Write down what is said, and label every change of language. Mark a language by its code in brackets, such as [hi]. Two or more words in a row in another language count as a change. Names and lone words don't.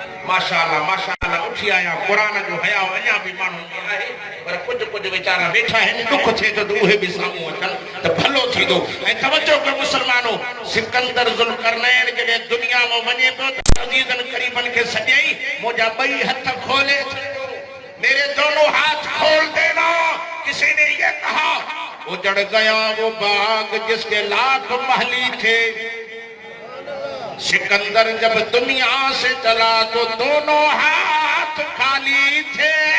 [ar] ماشاءالله ماشاءالله [sd] उठी आया कुरान जो हया अञा भी माण्हू में आहे पर कुछ वीचारा वेठा आहिनि दुख थिए थो त उहे बि साम्हूं अचनि त भलो थींदो। ऐं तवजो कयो मुस्लमानो, सिकंदर ज़ुल्करनैन जॾहिं दुनिया में वञे पियो त अज़ीज़नि क़रीबनि खे सॼाई मुंहिंजा ॿई हथ खोले [ur] میرے دونوں ہاتھ کھول دینا. کسی نے یہ کہا اجڑ گیا وہ باغ جس کے لاکھ محلی تھے. سکندر جب دنیا سے چلا تو دونوں ہاتھ خالی تھے.